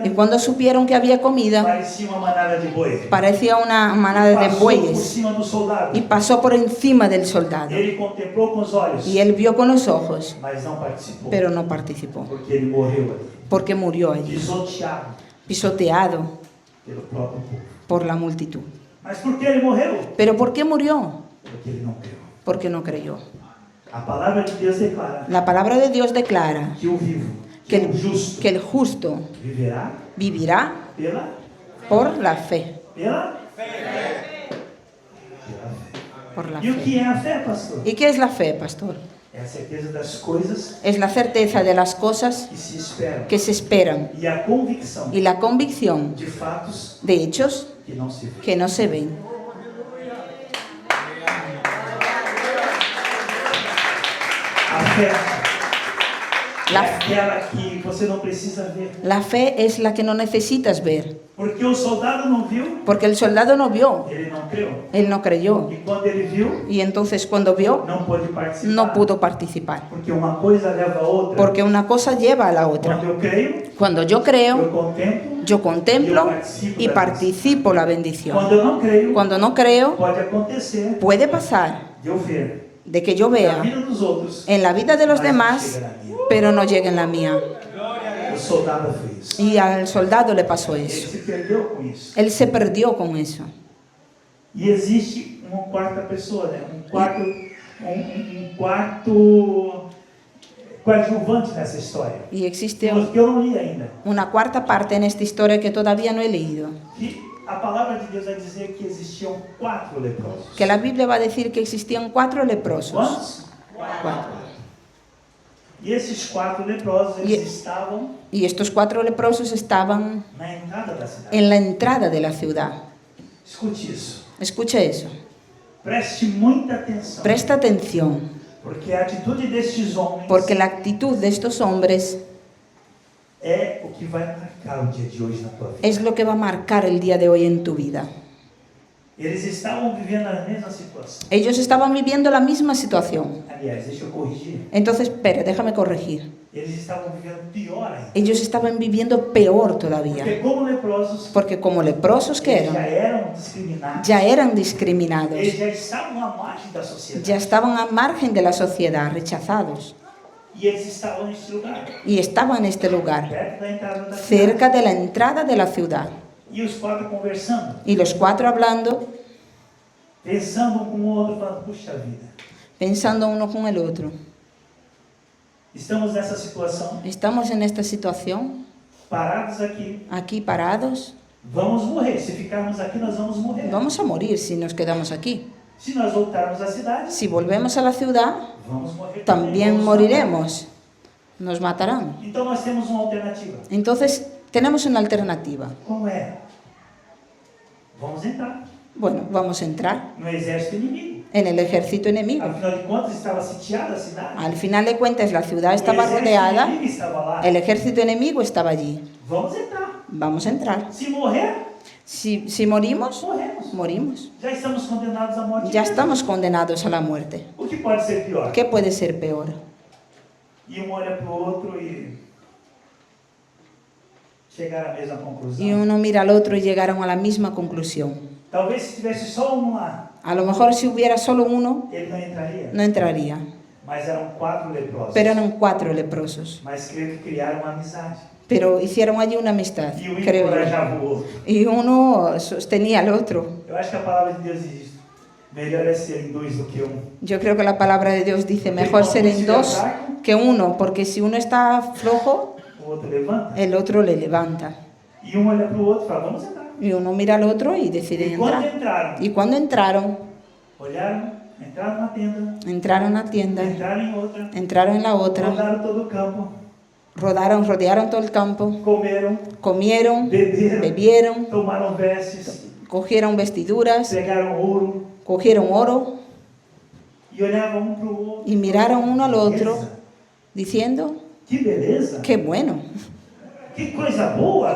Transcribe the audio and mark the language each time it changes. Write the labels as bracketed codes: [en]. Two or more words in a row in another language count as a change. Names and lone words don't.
[es] Y cuando supieron que había comida, [pt] parecia uma manada de boi. [es] parecía una manada de [pt] Passou por [es] bueyes [pt] cima do soldado. [es] y pasó por encima del soldado. [pt] Ele contemplou com os olhos, [es] Y él vio con los ojos, [pt] mas não participou. [es] pero no participó, [pt] Porque ele morreu ali, [es] porque murió allí, [pt] pisoteado [es] pisoteado [pt] pelo próprio povo. [es] por la multitud. [pt] Mas por que ele morreu? [es] ¿Pero por qué murió? [pt] Porque ele não creu. [es] Porque no creyó. [pt] A palavra de Deus declara [es] La palabra de Dios declara [pt] que o vivo, [es] que [pt] o justo, [es] el justo [pt] viverá [es] vivirá [pt] pela [es] por la fe. [pt] pela fé. [es] Por la [pt] E o [es] fe. [pt] que é a fé, pastor? [es] ¿Y qué es la fe, pastor? [pt] É a certeza das coisas [es] Es la certeza de las cosas [pt] que se esperam [es] que se esperan [pt] e a convicção [es] y la convicción [pt] de fatos [es] de hechos [pt] que não se vê. [es] que no se ven. [pt] A fé [es] La- [pt] é aquela que você não precisa ver. [es] La fe es la que no necesitas ver, [pt] Porque o soldado não viu, [es] porque el soldado no vio, [pt] ele não creu. [es] él no creyó, [pt] E quando ele viu, [es] y entonces cuando vio, [pt] não pôde participar. [es] no pudo participar, [pt] Porque uma coisa leva a outra. [es] porque una cosa lleva a la otra. [pt] Quando eu creio, [es] Cuando yo creo, [pt] eu contemplo. [es] yo contemplo y participo la bendición. [pt] Quando eu não creio, [es] Cuando no creo, [pt] pode acontecer [es] puede pasar [pt] de eu ver [es] de que yo [pt] na [es] vea [pt] vida dos outros, [es] en la vida de los [pt] mas não [es] demás, [pt] chega na minha. [es] pero no llegue en la mía. [pt] O soldado fez isso. [es] Y al soldado le pasó [pt] Ele [es] eso. [pt] se perdeu com isso. [es] Él se perdió con eso. [pt] E existe uma quarta pessoa, né? Um quarto coadjuvante nessa história. [es] Y existe [pt] Que eu não li ainda. [es] una cuarta parte en esta historia que todavía no he leído. [pt] Que a palavra de Deus vai dizer que existiam 4 leprosos. [es] Que la Biblia va a decir que existían 4 leprosos. [pt] Quantos? 4. E esses 4 leprosos, E- eles estavam [es] Y estos 4 leprosos estaban [pt] na entrada da cidade. [es] en la entrada de la ciudad. [pt] Escute isso. [es] Escucha eso. [pt] Preste muita atenção. [es] Presta atención, [pt] Porque a atitude destes homens [es] porque la actitud de estos hombres [pt] é o que vai marcar o dia de hoje na tua vida. [es] es lo que va a marcar el día de hoy en tu vida. [pt] Eles estavam vivendo a mesma situação. [es] Ellos estaban viviendo la misma situación. [pt] Aliás, deixa eu corrigir. [es] Entonces, espera, déjame corregir. [pt] Eles estavam vivendo pior ainda. [es] Ellos estaban viviendo peor todavía. [pt] Porque como leprosos, [es] Porque como leprosos que [pt] eles já [es] eran, [pt] eram discriminados. [es] ya eran discriminados. [pt] Eles já estavam à margem da sociedade. [es] Ya estaban a margen de la sociedad, rechazados. [pt] E eles estavam neste lugar, [es] Y estaban en este lugar, [pt] perto da entrada da cidade. [es] cerca de la entrada de la ciudad. [pt] E os 4 conversando, [es] Y los 4 hablando, [pt] pensando um com o outro, falando, puxa vida, [es] pensando uno con el otro. [pt] estamos nessa situação, [es] Estamos en esta situación, [pt] parados aqui, [es] aquí parados. [pt] vamos morrer. Se ficarmos aqui, nós vamos morrer. [es] Vamos a morir si nos quedamos aquí. [pt] Se nós voltarmos à cidade, [es] Si volvemos a la ciudad, [pt] vamos morrer. [es] también [pt] Vamos [es] moriremos. Nos matarán. [pt] matar. Então nós temos uma alternativa. [es] Entonces, tenemos una alternativa. [pt] Como é? Vamos entrar [es] Bueno, vamos a entrar [pt] no exército inimigo. [es] en el ejército enemigo. [pt] Afinal de contas, estava sitiada a cidade. [es] Al final de cuentas, la ciudad [pt] O [es] estaba [pt] exército [es] rodeada, [pt] inimigo estava lá. [es] el ejército enemigo estaba allí. [pt] Vamos entrar. [es] Vamos a entrar. [pt] Se morrer, [es] Si morimos, [pt] morremos. [es] morimos. [pt] Já estamos condenados à morte. [es] Ya [pt] eterna. [es] estamos condenados a la muerte. [pt] O que pode ser pior? [es] ¿Qué puede ser peor? [pt] E um olha para o outro e chegar à mesma conclusão. [es] Y uno mira al otro y llegaron a la misma conclusión. [pt] Talvez se tivesse só um lá, [es] A lo mejor si hubiera solo uno, [pt] ele não entraria. [es] no entraría. [pt] Mas eram 4 leprosos. [es] Pero eran 4 leprosos. [pt] Mas creio que criaram uma amizade. [es] Pero hicieron allí una amistad, [pt] E um [es] creo yo. [pt] encorajava o outro. [es] Y uno sostenía al otro. [pt] Eu acho que a palavra de Deus diz isso. Melhor é ser em 2 do que um. [es] Yo creo que la palabra de Dios dice, mejor ser en 2 que 1, porque si uno está flojo, [pt] O outro levanta. [es] el otro le levanta. [pt] E um olha para o outro e fala, vamos entrar. [es] Y uno mira al otro y decide [pt] E quando [es] entrar. [pt] entraram, [es] Y cuando entraron, [pt] olharam, entraram na tenda, [es] entraron a la tienda, [pt] entraram em outra, [es] entraron en la otra, [pt] rodaram todo o campo, [es] rodearon todo el campo, [pt] comeram, [es] comieron, [pt] beberam, [es] bebieron, [pt] tomaram vestes, [es] cogieron vestiduras, [pt] pegaram ouro [es] cogieron oro [pt] e olhavam um para o outro. [es] y miraron uno al otro [pt] Beleza, [es] diciendo, [pt] que beleza! [es] qué bueno, [pt] Que coisa boa!